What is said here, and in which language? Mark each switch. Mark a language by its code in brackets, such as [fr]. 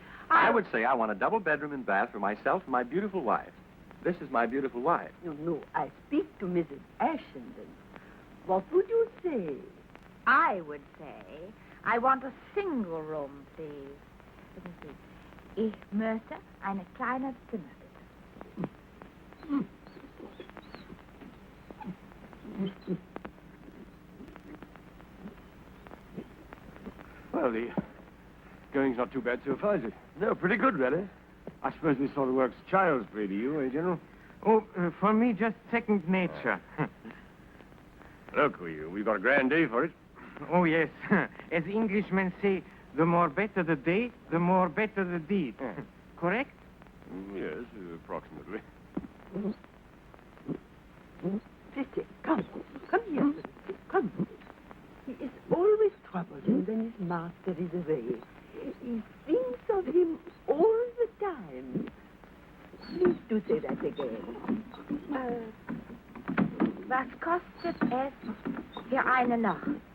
[en] I would say I want a double bedroom and bath for myself and my beautiful wife. This is my beautiful wife. No, I speak to Mrs. Ashenden. What would you say? I would say, I want a single room, please. Let me see. [de] Ich möchte eine kleine Zimmer, bitte. [en] Well, the going's not too bad so far, is it? No, pretty good, really. I suppose this sort of work's child's play to you, eh, General? Oh, for me, just second nature. Look, we've got a grand day for it. Oh, yes. As Englishmen say, the more better the day, the more better the deed. Correct? Yes, approximately. Sister, come here. Come. He is always troublesome when his master is away. He thinks of him all the time. Please do say that again. [de] Was kostet es für eine Nacht?